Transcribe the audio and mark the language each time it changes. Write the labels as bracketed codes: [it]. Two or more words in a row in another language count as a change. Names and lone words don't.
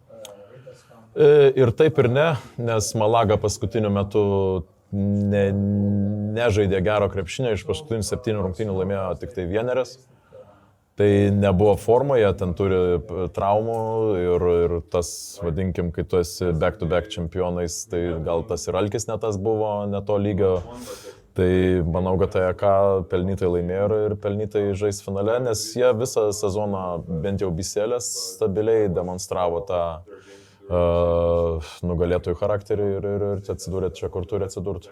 [lt] Ir taip ir ne, nes Malaga paskutiniu metu nežaidė gero krepšinio, iš paskutinių 7 rungtynių laimėjo tik tai vienerias. Tai nebuvo formoje, ten turi traumų ir tas, vadinkim, kai tu esi [en] back-to-back [lt] čempionais, tai gal tas ir alkis ne tas buvo, ne to lygio. Tai manau, kad AEK pelnytai laimėjo ir pelnytai žais finale, nes jie visą sezoną, bent jau Biselės, stabiliai demonstravo tą nugalėtojų charakterį ir atsidūrė čia, kur turi atsidurti.